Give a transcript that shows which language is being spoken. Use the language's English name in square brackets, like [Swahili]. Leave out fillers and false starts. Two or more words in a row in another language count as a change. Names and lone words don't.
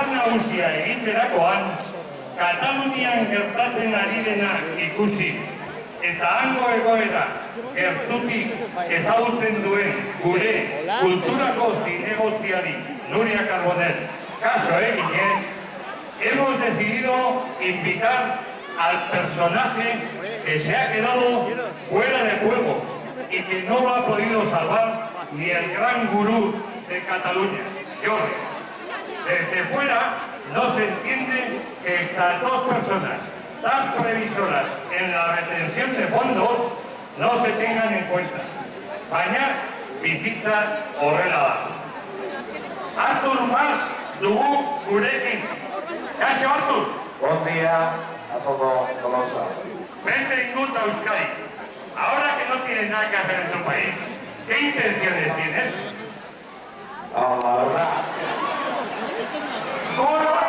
[Basque] nagusia egiterakoan, Katalunian gertatzen ari dena ikusi eta hango egoera gertutik ezagutzen duen gure kulturako zinegotziari Nuria Carbonell caso eginez, [Spanish] hemos decidido invitar al personaje que se ha quedado fuera de juego y que no lo ha podido salvar ni el gran gurú de Cataluña, Jordi. Desde fuera no se entiende que estas dos personas tan previsoras en la retención de fondos no se tengan en cuenta. [Basque] Baina bizitza horrela da. Artur Mas dugu gurekin. Kaixo, Artur. [Spanish] Buen día a todo Tolosa. [Catalan] Benvingut a Euskadi. [Spanish] Ahora que no tienes nada que hacer en tu país, ¿qué intenciones tienes? No, la verdad. ¡Corre!